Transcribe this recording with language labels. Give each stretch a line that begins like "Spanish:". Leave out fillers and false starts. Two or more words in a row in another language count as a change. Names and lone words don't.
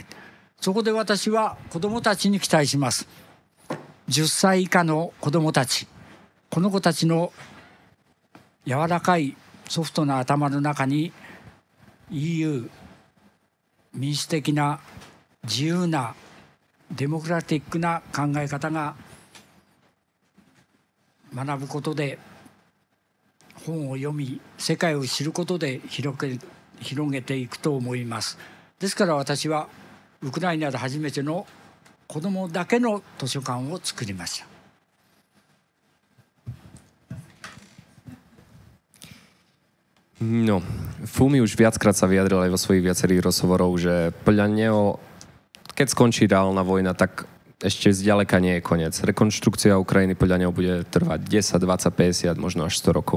Japanese: そこで私は子どもたちに期待します。10歳以下の子どもたち、この子たちの柔らかいソフトな頭の中に EU、民主的な自由なデモクラティックな考え方が学ぶことで本を読み世界を知ることで広げていくと思います。ですから私はウクライナで初めての子どもだけの図書館を作りました。
Slovak: No, Fumi už viackrát sa vyjadril aj vo svojich viacerých rozhovorov, že podľa neho, keď skončí reálna vojna, tak ešte zďaleka nie je koniec. Rekonštrukcia Ukrajiny podľa neho bude trvať 10, 20, 50, možno až 100 rokov.